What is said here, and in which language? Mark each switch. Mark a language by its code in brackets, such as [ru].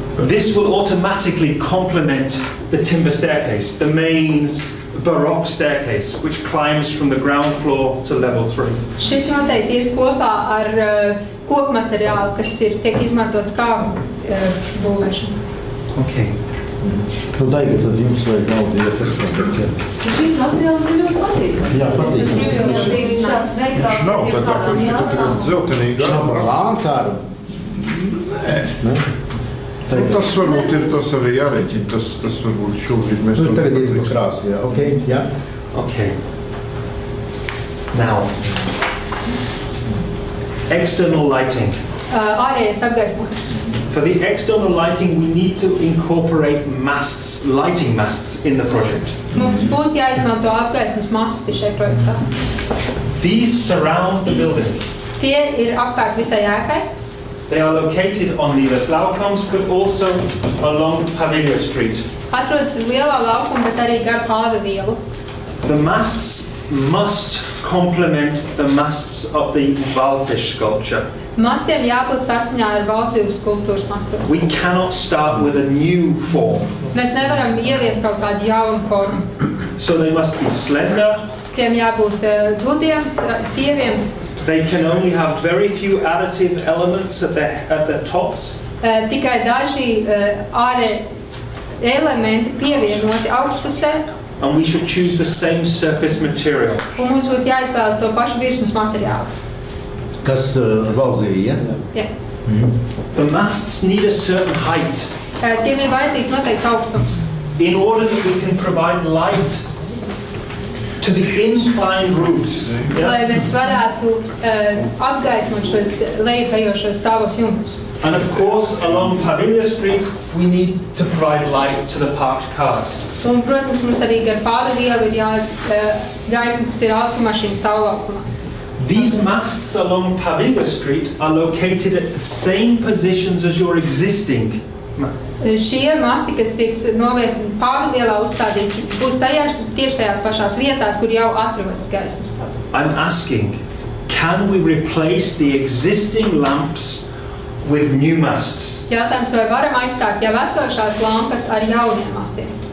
[en] This will automatically complement the timber staircase, the main Baroque staircase, which climbs from the ground floor to level 3. [lv] Šis noteikti ies kopā ar kokmateriālu, kas tiek izmantots kā būvēšana. [en] Okay. [lv] Nu, Daiga, tad jums vajag naudu iefestēt. Šis materiāls man ļoti patīk. Jā, patīkams. Viņš nav tā kā zeltenīga. Viņš nav plāns ārā. Nē. Tas varbūt ir tas arī jārēķina. Tas varbūt šobrīd mēs... Nu, tagad ir pa krāsu, jā. Ok, jā. [en] Okay. Now, external lighting. [lv] Ārējais apgaismojums. [en] For the external lighting, we need to incorporate masts, lighting masts in the project. [lv] Mums būtu jāizmanto apgaismas masti šai projektā. [en] These surround the building. [lv] Tie ir apkārt visai ēkai. [en] They are located on the Laukoms, but also along Pavilion Street. [lv] Atrodas uz lielā laukuma, bet arī gar Pāvili ielu. [en] The masts must complement the masts of the Walfish sculpture. [lv] Mastiem jābūt saskaņā ar valstsības skulptūras mastiem. [en] We cannot start with a new form. [lv] Mēs nevaram ieviest kaut kādu jaunu formu. [en] So they must be slender. [lv] Tiem jābūt gludiem, tieviem. [en] They can only have very few additive elements at the tops. [lv] Tikai daži ārē elementi pievienoti augšpusē. [en] And we should choose the same surface material. [lv] Un mums būtu jāizvēlas to pašu virsmas materiālu. Kas valzīja, Jā. [en] The masts need a certain height. [lv] Tiem ir vajadzīgs noteikts augstums. [en] In order that we can provide light to the inclined roofs. [lv] Lai mēs varētu apgaismot šos lejupējošos stāvos jumtus. [en] And of course, along Pavilion Street, we need to provide light to the parked cars. [lv] Un, protams, mums arī gar Pāvili ielu ir gaisma, kas ir automašīnu stāvlaukumā. [en] These masts along Pavilion Street are located at the same positions as your existing. [lv] Šie masti, kas tiek novietoti Pāvili ielā uzstādīti, būs tieši tajās pašās vietās, kur jau atrodas gaismas stāvi. [en] I'm asking, can we replace the existing lamps with new masts? [lv] Jautājums, vai varam aizstāt jau esošās lampas ar jauniem mastiem?